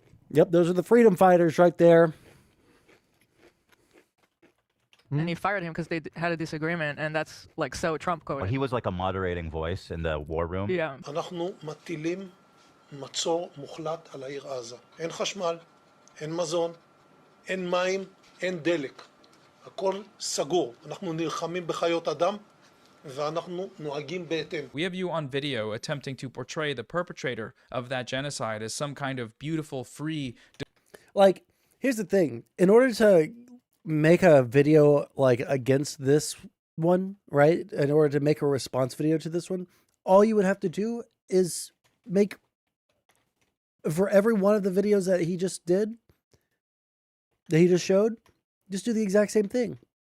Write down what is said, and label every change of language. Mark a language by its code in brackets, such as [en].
[en] Yep, those are the freedom fighters right there. And he fired him because they had a disagreement, and that's like so Trump coded. Well, he was like a moderating voice in the war room. Yeah. [he] אנחנו מטילים מצור מוחלט על העיר עזה. אין חשמל, אין מזון, אין מים, אין דלק. הכל סגור. אנחנו נלחמים בחיות אדם ואנחנו נוהגים בהתאם. [en] We have you on video attempting to portray the perpetrator of that genocide as some kind of beautiful, free. Like, here's the thing. In order to make a video like against this one, right? In order to make a response video to this one, all you would have to do is make, for every one of the videos that he just did, that he just showed, just do the exact same thing.